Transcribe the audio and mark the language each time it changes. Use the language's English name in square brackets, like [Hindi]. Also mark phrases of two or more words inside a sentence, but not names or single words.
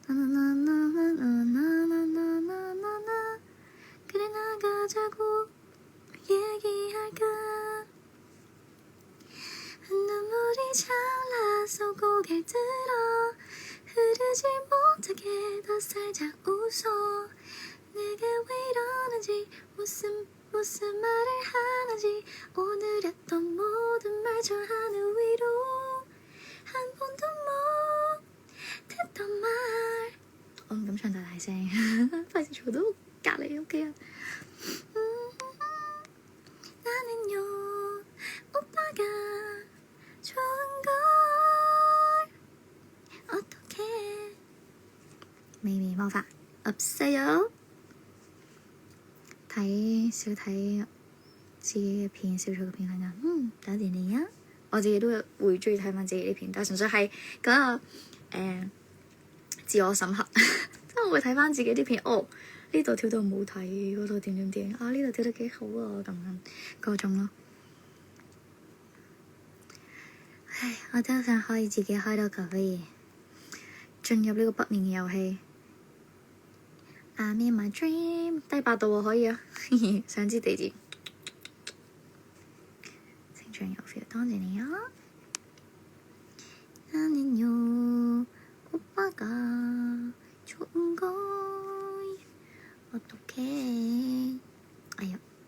[Korean] 나나나나나나나나나 그래 나가자고 얘기할까 눈물이 잘나서 고개를 들어 흐르지 못하게 더 살짝 웃어 내게 왜 이러는지 무슨 말을 하는지 오늘 했던 모든 말 저 하늘 위로 한 번도 못 했던 말 [Cantonese] 我唔敢唱太大聲，費事嘈到隔離屋企人。 [Korean] 나는요 오빠가 좋은걸 어떡해 비밀마법 없어요. [Cantonese] 睇少睇自己嘅片，小草嘅片，係多謝你啊！我自己都會中意睇翻自己啲片，但係純粹係嗰個自我審核，即係我會睇翻自己啲片，哦，呢度跳到唔好睇，嗰度點點點啊，呢度跳得幾好啊，咁樣嗰種咯。唉，我真係想可以自己開到個可以進入呢個不眠嘅遊戲。 [English] I'm in my dream， [Cantonese] 低8度喎，可以啊，想知地址。成長有 feel，多謝你啊！哎呀！